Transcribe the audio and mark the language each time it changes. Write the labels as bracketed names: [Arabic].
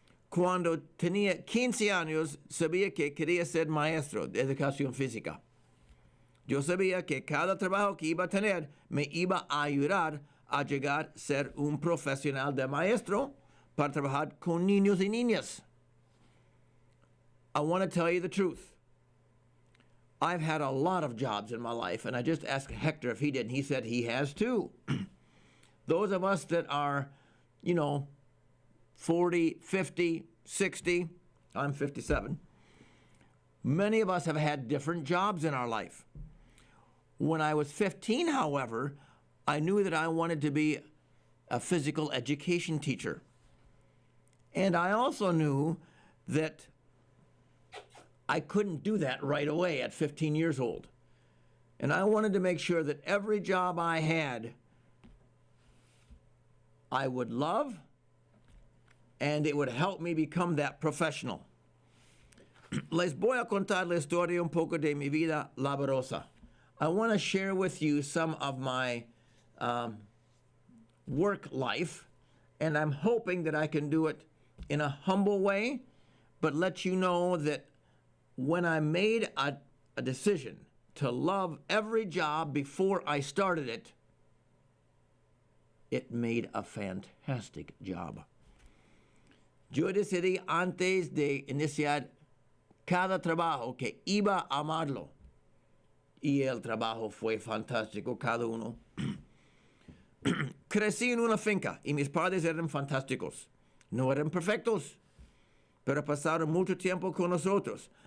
[Spanish] Cuando tenía 15 años, sabía que quería ser maestro de educación física. Yo sabía que cada trabajo que iba a tener me iba a ayudar a llegar a ser un profesional de maestro para trabajar con niños y niñas. [English] I want to tell you the truth. I've had a lot of jobs in my life, and I just asked Hector if he did, and he said he has too. Those of us that are, 40, 50, 60, I'm 57, many of us have had different jobs in our life. When I was 15, however, I knew that I wanted to be a physical education teacher. And I also knew that I couldn't do that right away at 15 years old. And I wanted to make sure that every job I had, I would love, and it would help me become that professional. [Spanish] Les voy a contar la historia un poco de mi vida laboriosa. [English] I want to share with you some of my work life, and I'm hoping that I can do it in a humble way, but let you know that when I made a decision to love every job before I started it, it made a fantastic job. [Spanish] Yo decidí antes de iniciar cada trabajo que iba a amarlo. Y el trabajo fue fantástico, cada uno. Crecí en una finca y mis padres eran fantásticos. No eran perfectos, pero pasaron mucho tiempo con nosotros.